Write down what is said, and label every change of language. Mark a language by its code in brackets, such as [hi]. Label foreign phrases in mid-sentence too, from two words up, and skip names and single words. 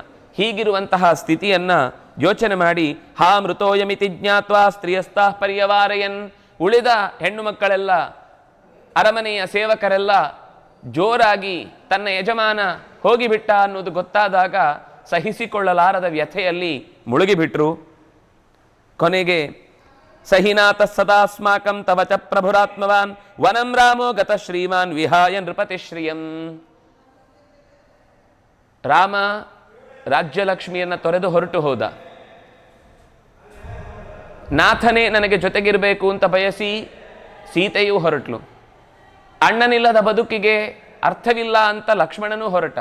[kn] ಹೀಗಿರುವಂತಹ ಸ್ಥಿತಿಯನ್ನು ಯೋಚನೆ ಮಾಡಿ [sa] ಹಾ ಮೃತೋಯಮಿತಿ ಜ್ಞಾತ್ವಾ ಸ್ತ್ರೀಯಸ್ಥಃ ಪರ್ಯವಾರಯನ್, [kn] ಉಳಿದ ಹೆಣ್ಣು ಮಕ್ಕಳೆಲ್ಲ ಅರಮನೆಯ ಸೇವಕರೆಲ್ಲ ಜೋರಾಗಿ ತನ್ನ ಯಜಮಾನ ಹೋಗಿಬಿಟ್ಟ ಅನ್ನೋದು ಗೊತ್ತಾದಾಗ ಸಹಿಸಿಕೊಳ್ಳಲಾರದ ವ್ಯಥೆಯಲ್ಲಿ ಮುಳುಗಿಬಿಟ್ರು. [sa] ಕೊನೆಗೆ ಸಹಿನಾಥ ಸದಾಸ್ಮಾಕಂ ತವ ಚ ಪ್ರಭುರಾತ್ಮವಾನ್ ವನಂ ರಾಮೋ ಗತ ಶ್ರೀಮಾನ್ ವಿಹಾಯ ನೃಪತಿಶ್ರಿಯಂ. [kn] ರಾಮ ರಾಜ್ಯಲಕ್ಷ್ಮಿಯನ್ನು ತೊರೆದು ಹೊರಟು ಹೋದ. ನಾಥನೇ ನನಗೆ ಜೊತೆಗಿರಬೇಕು ಅಂತ ಬಯಸಿ ಸೀತೆಯೂ ಹೊರಟ್ಲು. ಅಣ್ಣನಿಲ್ಲದ ಬದುಕಿಗೆ ಅರ್ಥವಿಲ್ಲ ಅಂತ ಲಕ್ಷ್ಮಣನೂ ಹೊರಟ.